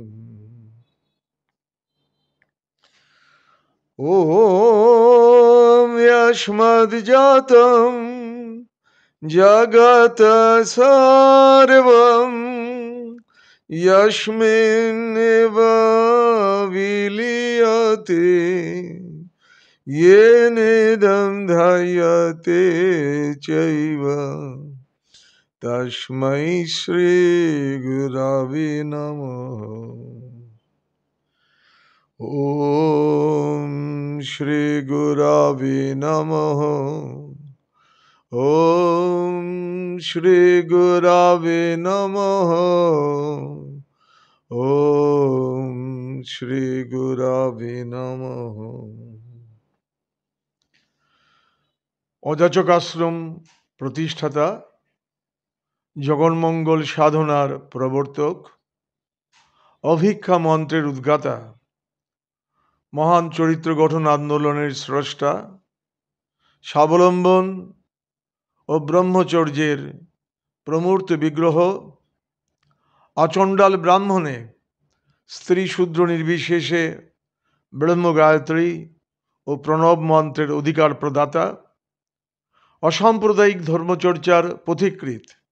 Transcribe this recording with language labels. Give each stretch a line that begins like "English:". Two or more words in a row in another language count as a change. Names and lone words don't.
Sanskrit: ওম যস্মাদ্জাতং জগত সর্বং যস্মিন্নেব বিলীয়তে येनेदं ধার্যতে চৈব তস্मै শ্রী গুরবে নমঃ। ওম শ্রী গুরবে নমঃ। ওম শ্রী গুরবে নমঃ। ওম শ্রী গুরবে নমঃ।
Bangla: অযাচক আশ্রম প্রতিষ্ঠাতা, জগন্মঙ্গল সাধনার প্রবর্তক, অভিক্ষা মন্ত্রের উদ্গাতা, মহান চরিত্র গঠন আন্দোলনের স্রষ্টা, স্বাবলম্বন ও ব্রহ্মচর্যের প্রমূর্ত বিগ্রহ, আচণ্ডাল ব্রাহ্মণে স্ত্রী শূদ্র নির্বিশেষে ব্রহ্ম গায়ত্রী ও প্রণব মন্ত্রের অধিকার প্রদাতা, অসাম্প্রদায়িক ধর্মচর্চার পথিকৃৎ